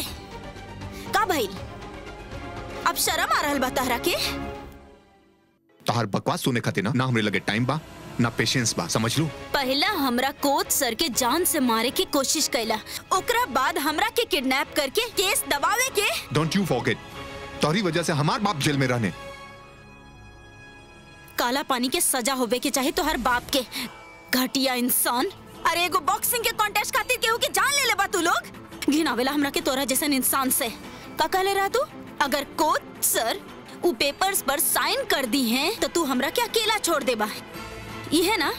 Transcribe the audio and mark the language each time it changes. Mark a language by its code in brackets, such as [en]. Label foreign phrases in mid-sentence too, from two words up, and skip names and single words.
[bho] का भाई, अब शर्म आ रहल बा तहरा के? तहार बकवास सुने खातिर ना हमरे लगे टाइम बा ना पेशेंस बा, समझ लू। पहला हमरा कोच सर के जान से मारे की कोशिश कैला, ओकरा बाद हमरा के किडनैप करके केस दबावे के। [en] Don't you forget, [bho] तोहरी वजह से हमार बाप जेल में रहने। काला पानी के सजा होवे के चाहे तो हर बाप के। घटिया इंसान। अरे एगो बॉक्सिंग के कॉन्टेस्ट खातिर केहू के जान ले लेबा तू लोग। घिनावेला हमरा के तोरा जैसन इंसान से। का कहले रहा तू? अगर कोच सर उ पेपर्स पर साइन कर दी हैं तो तू हमरा के अकेला छोड़ देबा, ये है ना?